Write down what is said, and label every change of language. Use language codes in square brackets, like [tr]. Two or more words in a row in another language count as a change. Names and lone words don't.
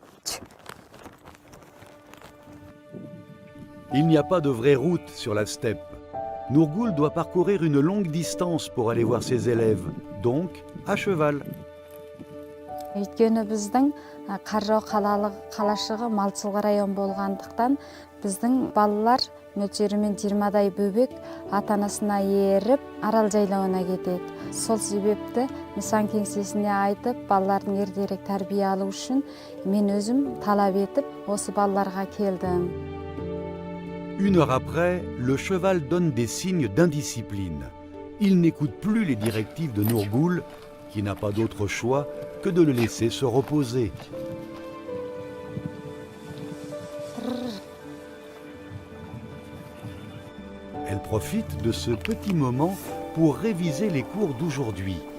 [fr] Il n'y a pas de vraie route sur la steppe. Nourgoul doit parcourir une longue distance pour aller voir ses élèves, donc à cheval. [kk] Өйткені біздің Қаржау қалашығы малшылық район болғандықтан біздің балалар мөлшерімен 20-дай бөбек ата-анасына еріп арал жайлауына кетеді. Сол себепті нысан кеңсесіне айтып, балалардың ертерек тәрбие алу үшін мен өзім талап етіп, осы балаларға келдім. [fr] Une heure après, le cheval donne des signes d'indiscipline. Il n'écoute plus les directives de Nourgoul, qui n'a pas d'autre choix que de le laisser se reposer. Elle profite de ce petit moment pour réviser les cours d'aujourd'hui.